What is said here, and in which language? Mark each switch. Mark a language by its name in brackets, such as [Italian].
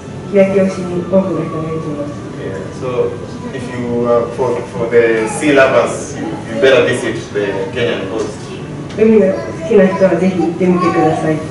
[Japanese] 日焼けをしに多くの人が行きます。 [English] Yeah, so if you for the sea lovers, you better visit the Kenyan coast. [Japanese] 海が好きな人はぜひ行ってみてください。